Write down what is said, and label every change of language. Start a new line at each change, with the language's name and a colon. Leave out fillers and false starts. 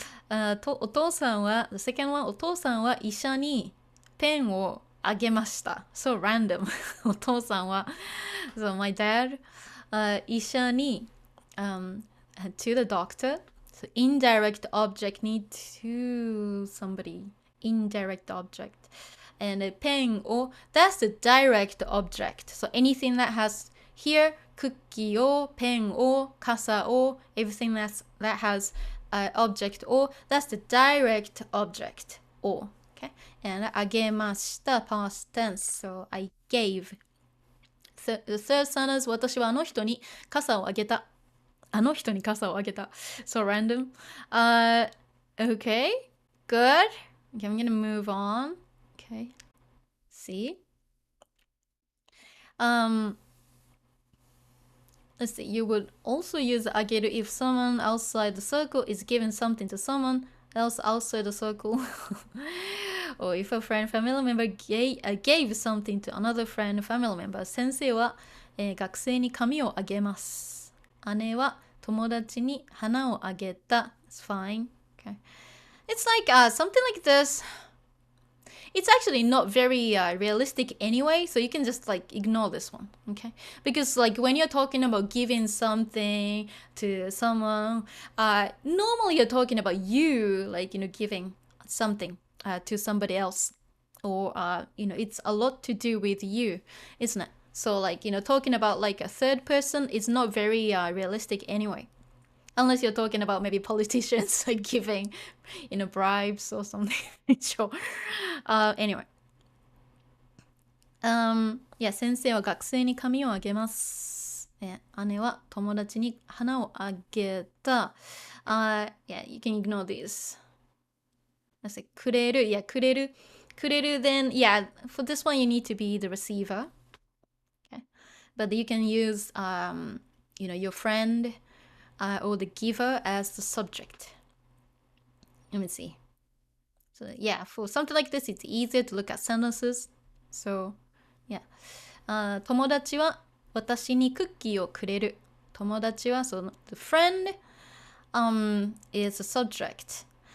Japanese: お父さんは,
English: the second one,
Japanese: お父さんは医者にペンをあげました.
English: So random. お父さんは so my dad 医者にto the doctor. So indirect object need to somebody. Indirect object. And a pen or that's the direct object. So anything that has here, cookie or pen or kasa or everything that has object or that's the direct object or. Okay. And あげました past tense. So I gave. The third sentence
Japanese: 私はあの人に傘をあげた。あの人に傘をあげた。
English: So random. Okay. Good. Okay, I'm gonna move on. Okay. See? Um, let's see. You would also use ageru if someone outside the circle is giving something to someone else outside the circle. Or if a friend family member gave something to another friend family member.
Japanese: 先生は、学生に紙をあげます。姉は友達に花をあげた。
English: It's fine. Okay. It's like something like this. It's actually not very realistic anyway, so you can just like ignore this one, okay? Because like when you're talking about giving something to someone, normally you're talking about you, like, giving something to somebody else, or it's a lot to do with you, isn't it? So like, talking about like a third person is not very realistic anyway. Unless you're talking about maybe politicians like giving, bribes or something. Sure. Anyway.
Japanese: Yeah, 先生は学生に紙をあげます。姉は友達に花をあげた。
English: Yeah, you can ignore this. Let's say くれる。 Yeah, くれる。くれる then, yeah, for this one you need to be the receiver. Okay. But you can use, your friend or the giver as the subject. Let me see. So yeah, for something like this, it's easier to look at sentences. So yeah.
Japanese: 友達は私にクッキーをくれる。
English: 友達はその the friend is a subject.